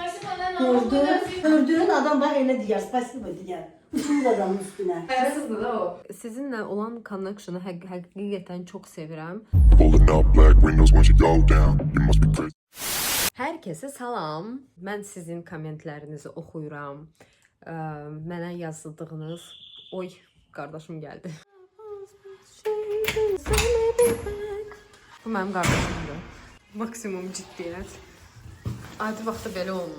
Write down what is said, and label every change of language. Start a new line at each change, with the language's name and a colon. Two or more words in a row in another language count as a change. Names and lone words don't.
Azerbaijani: Gördüğün adam bak elə deyər, spasibo deyər. Uçurur adamın üstünə. Həyasızdır da o. Sizinlə olan connection'ı həqiqətən çox sevirəm.
English: Pulling up black windows once you go down. You must be crazy.
Azerbaijani: Hər kəsə salam. Mən sizin kommentlərinizi oxuyuram. Mənə yazdığınız... Oy, qardaşım gəldi. Bu mənim qardaşımdır. Maksimum ciddiyyət. Adi vaxtda belə olmur.